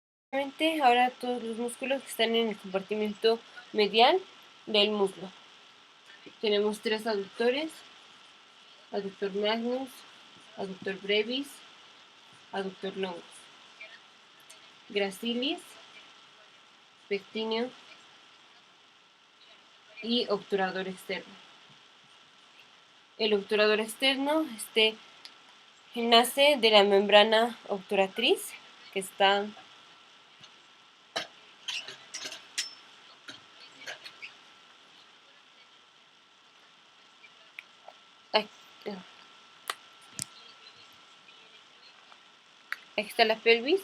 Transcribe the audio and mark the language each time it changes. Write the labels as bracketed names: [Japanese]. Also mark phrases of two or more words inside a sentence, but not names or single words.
[Spanish] Ahora todos los músculos que están en el compartimento medial del muslo. Tenemos 3 aductores: aductor magnus, aductor brevis, aductor longus, gracilis, pectíneo y obturador externo. El obturador externo nace de la membrana obturatriz, que está aquí está la pelvis.